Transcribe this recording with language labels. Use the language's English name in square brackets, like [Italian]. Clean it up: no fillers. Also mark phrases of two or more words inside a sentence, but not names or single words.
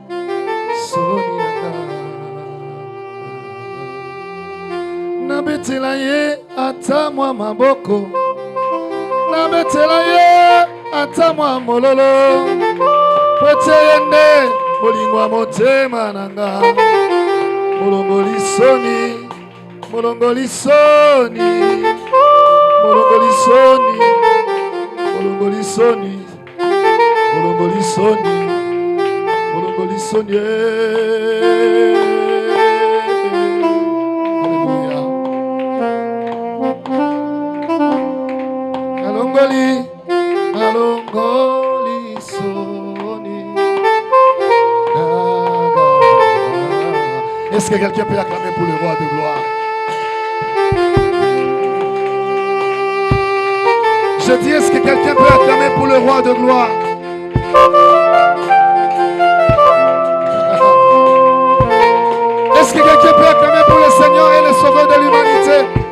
[Lingala] Nabetela ye atamwa maboko Nabetela ye atamwa mololo Pwete yende molingwa motema nanga Molongoli soni Molongoli soni Molongoli soni Molongoli soni Molongoli soni Molongoli soni Alongoli soni. [French] Est-ce que quelqu'un peut acclamer pour le roi de gloire? Je dis, est-ce que quelqu'un peut acclamer pour le roi de gloire? Est-ce que quelqu'un peut acclamer pour le Seigneur et le Sauveur de l'humanité?